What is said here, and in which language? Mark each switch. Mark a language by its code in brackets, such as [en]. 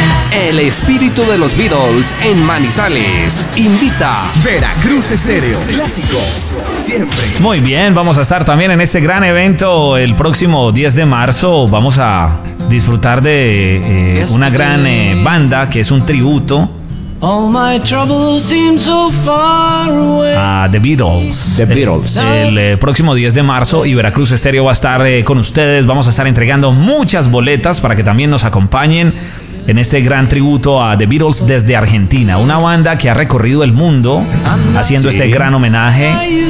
[es] El espíritu de los Beatles en Manizales. Invita Veracruz Estéreo. Clásico siempre. Muy bien, vamos a estar también en este gran evento el próximo 10 de marzo. Vamos a disfrutar de una gran banda que es un tributo. [en] All my troubles seem so far away. The Beatles. The Beatles. [es] El próximo 10 de marzo, y Veracruz Estéreo va a estar con ustedes. Vamos a estar entregando muchas boletas para que también nos acompañen en este gran tributo a The Beatles desde Argentina, una banda que ha recorrido el mundo haciendo este gran homenaje.